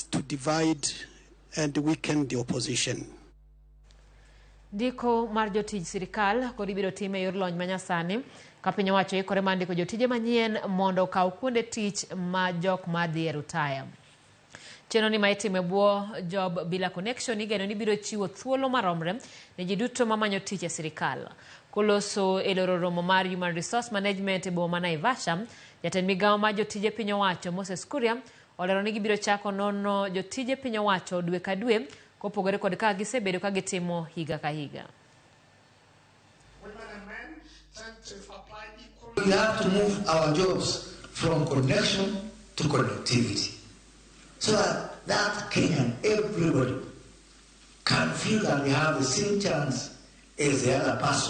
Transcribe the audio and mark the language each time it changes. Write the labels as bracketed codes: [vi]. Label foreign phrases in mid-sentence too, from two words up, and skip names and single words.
[en] to divide and weaken the opposition. [luo] Ndiko mar jotij sirikal kod ibiro time yor lony manyasani ka piny owacho ikore mar ndiko jotije manyien mondo okaw kuonde tich ma jok madhi e rutaya. Chenro ni ma itimo bwo job bila connection igeno ni biro chiwo thuolo maromre ne ji duto mamanyo tich e sirikal. Koloso e loro romo mar Human Resource Management e boma Naivasha, jatend migawo mar jotije piny owacho Moses Kuria olero ni gibiro chako nono jotije piny owacho dwe ka dwe kopogore kod ka gisebedo ka gitimo higa ka higa. [en] We have to move our jobs from connection to connectivity, so that Kenyan, everybody, can feel that we have the same chance as the other person.